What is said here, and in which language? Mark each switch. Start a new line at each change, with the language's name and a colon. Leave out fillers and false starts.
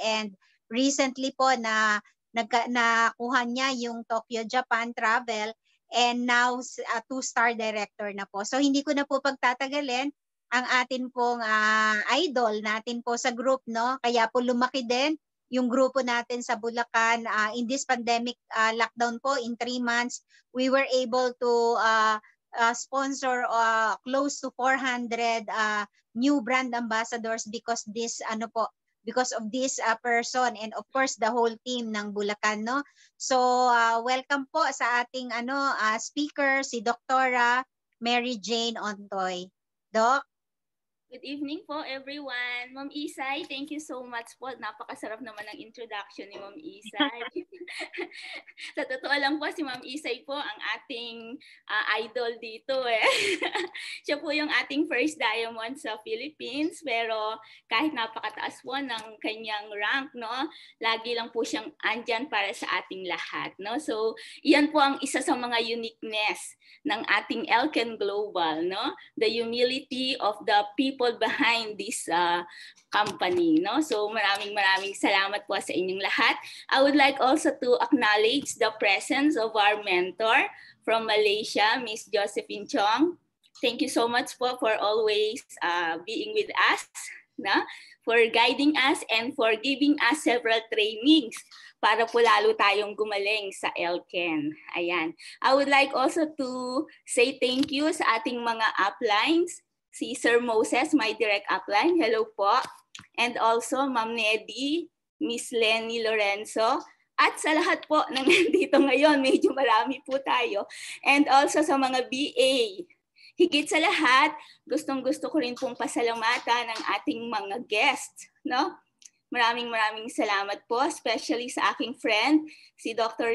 Filipino: And recently po na nakuha niya yung Tokyo, Japan travel,
English: and now 2-star director
Filipino: na po. So hindi ko na po pagtatagalin ang atin pong idol natin po sa group, no? Kaya po lumaki din yung grupo natin sa Bulacan.
English: In this pandemic lockdown po, in 3 months, we were able to sponsor close to 400 new brand ambassadors because of this person, and of course the whole team ng Bulacan, no?
Filipino: So welcome po sa ating speaker, si Dr. Mary Jane Ontoy. Doc?
English: Good evening po everyone. Ma'am Isay, thank you so much po.
Filipino: Napakasarap naman ng introduction ni Ma'am Isay. Sa totoo lang po, si Ma'am Isay po ang ating idol dito eh. Siya po yung ating first diamond sa Philippines, pero kahit napakataas po ng kanyang rank, no, lagi lang po siyang andyan para sa ating lahat, no. So, iyan po ang isa sa mga uniqueness ng ating Elken Global, no?
English: The humility of the people behind this company, no?
Filipino: So maraming salamat po sa inyong lahat.
English: I would like also to acknowledge the presence of our mentor from Malaysia, Miss Josephine Chong. Thank you so much po for always being with us, no? For guiding us and for giving us several trainings
Filipino: para po lalo tayong gumaling sa Elken.
English: Ayan. I would like also to say thank you
Filipino: sa ating mga uplines. Si Sir Moses, my direct upline.
English: Hello po. And also Ma'am Neddy, Miss Lenny Lorenzo.
Filipino: At sa lahat po na nandito ngayon, medyo marami po tayo. And also sa mga BA. Higit sa lahat, gustong-gusto ko rin pong pasalamatan ng ating mga guests, no? Maraming salamat po, especially sa aking friend, si Dr.